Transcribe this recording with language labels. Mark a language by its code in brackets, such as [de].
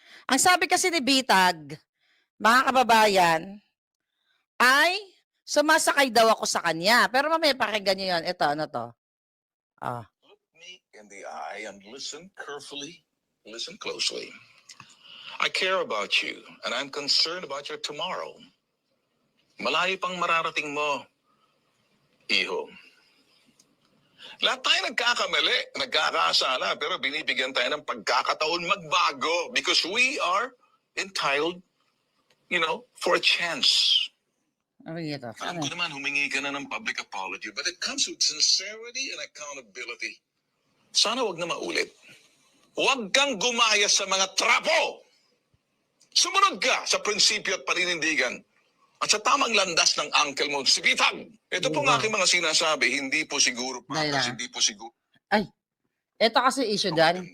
[tl] Ang sabi kasi ni Bitag, mga kababayan, ay sumasakay daw ako sa kanya. Pero mamaya pakinggan nyo yun. Ito, ano to? [en] Look me in the eye and listen carefully, listen closely. I care about you and I'm concerned about your tomorrow. [tl] Malayo pang mararating mo, iho. Lahat tayo nagkakamali, nagkakasala, pero binibigyan tayo ng pagkakataon magbago [en] because we are entitled, for a chance. [tl] Ano yun ito? Alam ko naman, humingi ka na ng public apology, [en] but it comes with sincerity and accountability. [tl] Sana wag na maulit. Huwag kang gumaya sa mga trapo! Sumunod ka sa prinsipyo at paninindigan at sa tamang landas ng uncle mo, si Bitag. Ito pong Wow. aking mga sinasabi, hindi po siguro Dahil patas, lang. hindi po siguro Ay, ito kasi issue dyan.